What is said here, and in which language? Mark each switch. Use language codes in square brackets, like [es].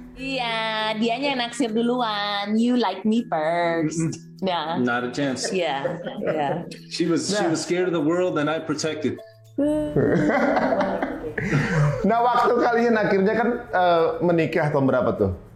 [id] Iya, dianya yang naksir duluan. [en] You like me first. Yeah. Not a chance. Yeah. She was scared of the world and I protected. [id] Nah waktu kalian akhirnya kan menikah tahun berapa tuh?